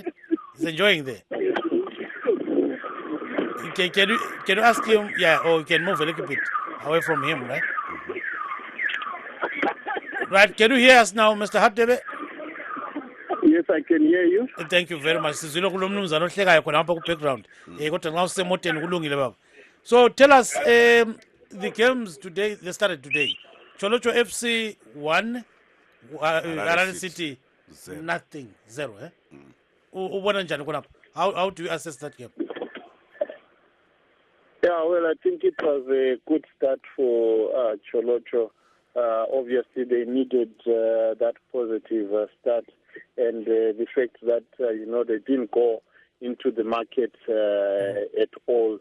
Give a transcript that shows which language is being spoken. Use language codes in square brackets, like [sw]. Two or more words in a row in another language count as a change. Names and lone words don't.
[en] He's enjoying there. Can you ask him, or you can move a little bit away from him, right? Right, can you hear us now, Mr. Hatebe? Yes, I can hear you. Thank you very much. [nd] Sizwile kulomnumzana ohlekayo khona apha ku-background. Kodwa nxa usemoteni kulungile baba. [en] So tell us, the games today, they started today. Cholocho FC 1, Harare City 0. [nd] Ubona njani khona? [en] How do you assess that game? Yeah, well, I think it was a good start for Cholocho. Obviously, they needed that positive start, and the fact that they didn't go into the market at all.